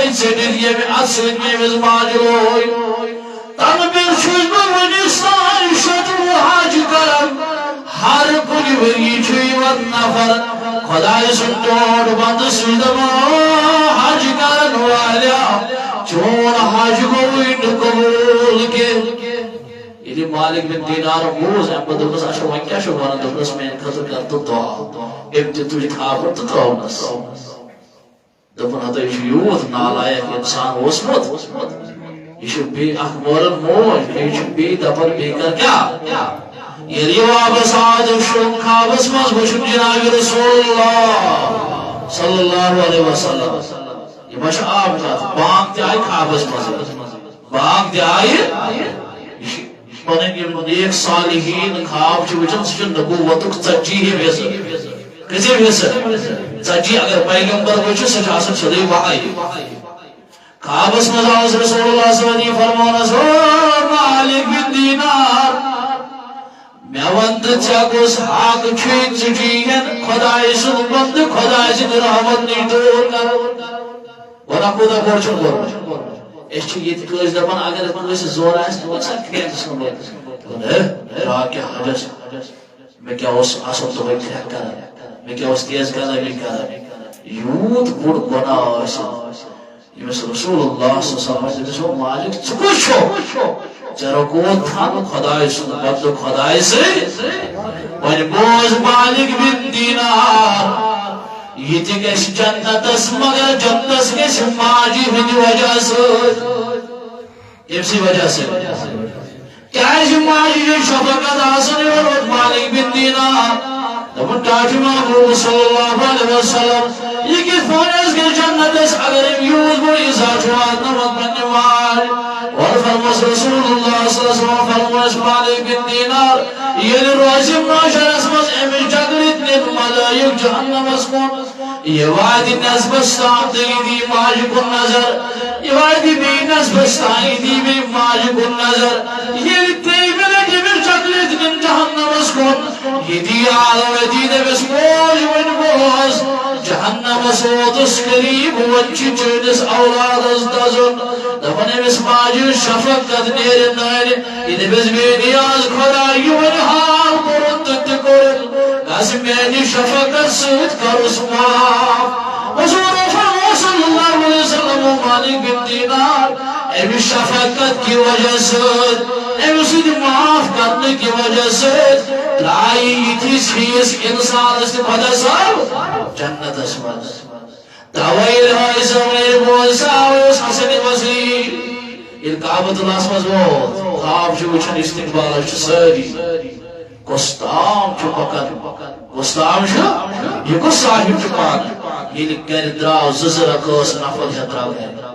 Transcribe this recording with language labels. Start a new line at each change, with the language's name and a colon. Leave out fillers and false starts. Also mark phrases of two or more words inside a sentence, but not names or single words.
Kashmiri: ژٔٹِتھ ییٚمہِ اتھٕ سۭتۍ مےٚ أمِس ماجہِ لوے تنہٕ پٮ۪ٹھ چھُس بہٕ وُنِس تانۍ 100 حج کران ہر کُنہِ ؤری چھُ یِوان نفر خۄداے سُنٛد ٹوٹھ بنٛدٕ سُہ دپان حج کرن والیاہ چون حج گوٚوٕے نہٕ قبوٗل کینٛہہ یلی مالک بن دینار بوز ام بدوس اچھا وۄنۍ کیٛاہ چھُ وَنان دوٚپنَس میٛانہِ خٲطرٕ کر تہٕ دعا أمۍ تہِ تُج خابر تہٕ ترٛوونَس دوٚپُن ہتا یہِ چھُ یوٗت نالایق اِنسان اوسمُت یہِ چھُ بیٚیہِ اکھ مٲرٕن موج بیٚیہِ چھُ بیٚیہِ دپان بیٚیہِ کر کیٛاہ ییٚلہِ یہِ واپس آو دوٚپ شوٚنٛگ خوابس منٛز بہٕ چھُس جناب
Arabic: رسول اللہ صلی اللہ علیہ وسلم
Kashmiri: یہ ما چھِ عام کتھ بانگ تہِ آیہِ خوابس منٛز بانگ تہِ آیہِ پنٕنۍ یِم نیک صالحیٖن خواب چھِ وٕچھان سُہ چھُ نبوتُک 40 حصہٕ کۭژاہ حصہٕ 40 اگر پیغمبر وٕچھِ سُہ چھُ آسان سیوٚدُے وحی خوابس منٛز آوُس
Arabic: رسول اللہ صلی اللہ علیہ وسلم
Kashmiri: فرمونس او مالک بن دینار مےٚ وَن تہٕ ژےٚ کُس حق چھُے ژٕ چھُے خۄداے سُنٛد بنٛدٕ خۄداے سٕنٛدِ رحمت نِش دوٗر کرُن وَنا کوٗتاہ بوٚڑ چھُنہٕ کوٚرمُت أسۍ چھِ ییٚتہِ کٲنٛسہِ دپان اگر کٲنٛسہِ زورٕ آسہِ نہٕ وَسان کھیٚنس منٛز را کیٛاہ حجس مےٚ کیٛاہ اوس آسان دۄہے کھرٛٮ۪کھ کران مےٚ کیٛاہ اوس تیز قدمی کران یوٗت بوٚڑ گۄناہ ٲسِتھ ییٚمِس
Arabic: رسول اللہ صلی اللہ علیہ وسلم
Kashmiri: مالک ژٕ کُس چھُکھ ژےٚ رُکووُتھ تھن خۄداے سُنٛد بدلہٕ خۄداے سۭتۍ وۄنۍ بوز مالک بن دینار یہ تہِ گژھِ جنتس مگر جنتس گژھِ ماجہِ ہٕنٛدِ وجہ سۭتۍ ییٚمہِ سٕنٛدِ وجہ سۭتۍ کیٛازِ ماجہِ چھِ شفقت آسان یور ووت مالک بن دینار دوٚپُن ٹاٹھہِ محبوب
Arabic: صلی اللہ علیہ وسلم
Kashmiri: یہ کِتھ پٲٹھۍ گژھِ جنتس اگر أمۍ یوٗت بوٚڑ عزت چھُ واتناوان پننہِ ماجہِ اور فرموس
Arabic: رسول اللہ صلی اللہ علیہ وسلم
Kashmiri: فرموس مالک بن دینار ییٚلہِ روزِ معاشرس منٛز أمِس جگرٕتۍ نِتھ ملٲیِک جہنمس کُن یہ وادی نسبت تام دی ماجہِ کُن نظر یہ وادی بیٚیہِ نسبت تام دی بیٚیہِ ماجہِ کُن نظر ییٚلہِ ترٛیٚیمہِ لٹہِ أمِس جگرٕتۍ نِن جہنمس کُن یہ دی عالم دی دٔپِس موج وۄنۍ بوز جہنمس ووتُس قریٖب وۄنۍ چھُ چٲنِس اولادس دزُن دپان أمِس ماجہِ ہٕنٛز شفقت نیرِ نٲرِ یہِ دٔپِس بے نیاز خۄداے یہِ وۄنۍ حال کوٚرُن تہٕ تہِ کوٚرُن گژھ میانہِ شفقت سۭتۍ کروس معاف حضور
Arabic: صلی اللہ علیہ وسلم
Kashmiri: مالک بن دینار أمِس شفقت کی وجہ سۭتۍ أمۍ سۭتۍ معاف کرنہٕ کی وجہ سۭتۍ درٛایہِ یِتھِس ہِوِس اِنسانس تہِ خۄدا صٲب جنتس منٛز توے ییٚلہِ صٲب بوز سُہ اوس حسن بصری ییٚلہِ کعبۃ اللہس منٛز ووت خواب چھُ وٕچھان استقبالس چھِ سٲری کُس تام چھُ پکان کُس تام چھُ یہِ کُس صاحب چھُ پانہٕ ییٚلہِ گرِ درٛاو 2 رکھ ٲس نفر ہٮ۪تھ درٛاو گرِ